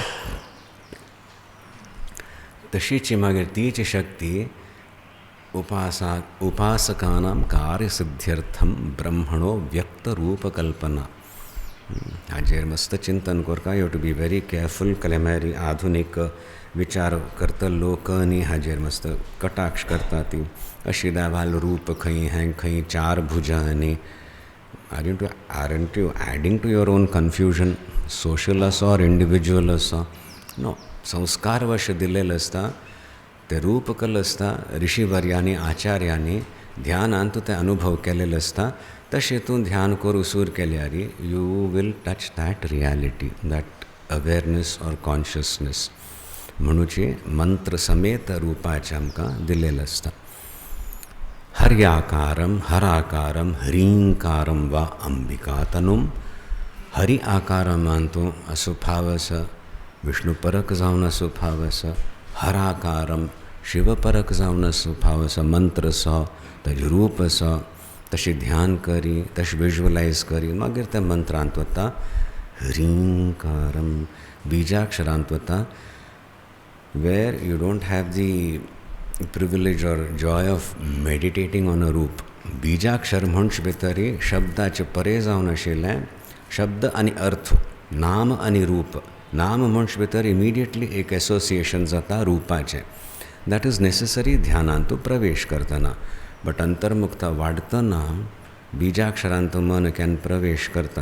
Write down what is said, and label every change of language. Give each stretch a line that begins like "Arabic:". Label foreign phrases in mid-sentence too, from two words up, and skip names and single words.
Konkani: तशीच मागीर तीच शक्ती
Sanskrit: उपासकानां कार्यसिद्ध्यर्थम ब्रह्मणो व्यक्तरूपकल्पना.
Konkani: हाजेर मस्त चिंतन करता.
English: you to be very careful.
Konkani: कलेमारी आधुनीक विचार करता लोक न्ही हाजेर मस्त कटाक्ष करता ती. अशी दावाल रूप खंय हें खंय चार भुजां न्ही.
English: aren't you adding to your own confusion.
Konkani: सोशल आसा ऑर इंडिविज्युअल आसा. नो, संस्कारवश दिलेलं आसता. ते रूपकल आसता. ऋषिवर्यांनी आचार्यांनी ध्यानांत ते अनुभव केलेले आसता. तशें तूं ध्यान करून सूर केल्यार
English: you will touch that reality, that awareness or consciousness.
Konkani: म्हणूची मंत्र समेत रूपाचें आमकां दिलेलें आसता.
Sanskrit: हर्याकारम हराकारम ह्रींकारम वा अंबिकातनुम.
Konkani: हरि आकारांतू असो भाव आसा. विष्णुपरक जावन असो भाव आसा. हराकारम शिवपरक जावन असो भाव आसा. मंत्र आसा, ताजें रूप आसा. तशें ध्यान करी, तशें विज्युअलायज करी मागीर त्या मंत्रांत वता. ह्रींकारम बिजाक्षरांत वता.
English: where you don't have the privilege or joy of meditating on a रूप.
Konkani: बिजाक्षर म्हणच भितरी शब्दाचे परे जावन आशिल्लें शब्द आनी अर्थ, नाम आनी रूप. नाम म्हणच भितर इमिडिएटली एक एसोसिएशन जाता रूपाचें.
English: that is necessary
Konkani: ध्यानांतू प्रवेश करतना. बट अंतर्मुक्ता वाडतना बिजाक्षरांत मन केन्ना प्रवेश करता.